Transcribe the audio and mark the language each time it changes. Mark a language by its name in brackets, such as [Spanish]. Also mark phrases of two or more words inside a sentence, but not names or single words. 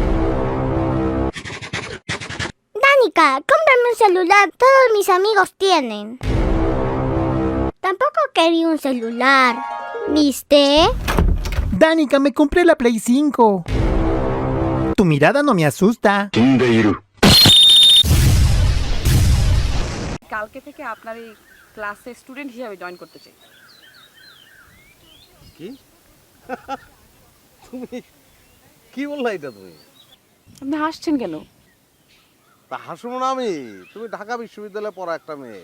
[Spanish] Danica, cómprame un celular. Todos mis amigos tienen. Tampoco quería un celular. ¿Viste? Danica, me compré la Play 5. Tu mirada no me asusta. [Bangla] কালকে থেকে আপনার এই ক্লাসে স্টুডেন্ট হিসেবে জয়েন করতে চাই। কি তুমি কি বললা এটা তুমি? আপনি হাসছেন কেন? তা হাসবো না আমি? তুমি ঢাকা বিশ্ববিদ্যালয়ে পড়া একটা মেয়ে।